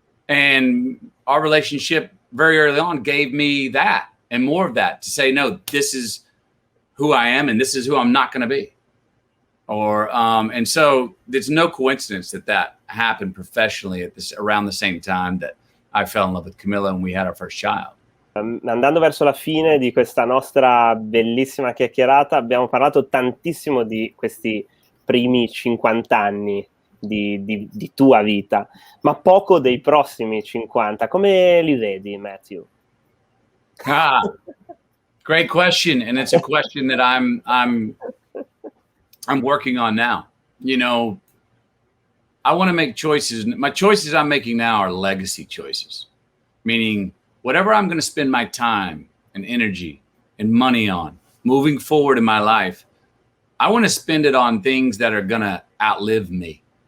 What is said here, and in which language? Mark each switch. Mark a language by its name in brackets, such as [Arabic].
[English] And our relationship very early on gave me that and more of that, to say, no, this is who I am and this is who I'm not going to be. And so there's no coincidence that happened professionally around the same time that I fell in love with Camilla and we had our first child. [Italian] Andando verso la fine di questa nostra bellissima chiacchierata, abbiamo parlato tantissimo di questi primi 50 anni di tua vita, ma poco dei prossimi 50. Come li vedi, Matthew? [English] Great question, and it's a question that I'm working on now. You know, I want to make choices. My choices I'm making now are legacy choices, meaning whatever I'm going to spend my time and energy and money on moving forward in my life, I want to spend it on things that are going to outlive me.